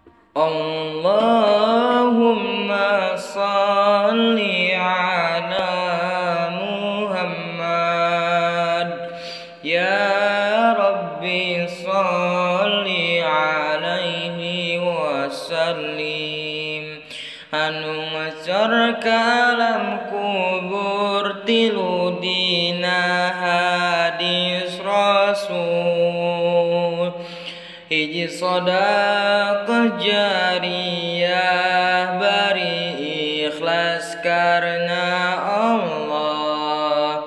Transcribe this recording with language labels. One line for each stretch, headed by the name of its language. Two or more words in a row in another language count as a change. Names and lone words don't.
Arabic: اللهم صل على محمد. يا رب صل عليه وسلم.
Sundanese: Anu ngajar kalam kubur tilu dina hadis Rasul. Hiji sedekah jariyah bari ikhlas karena Allah.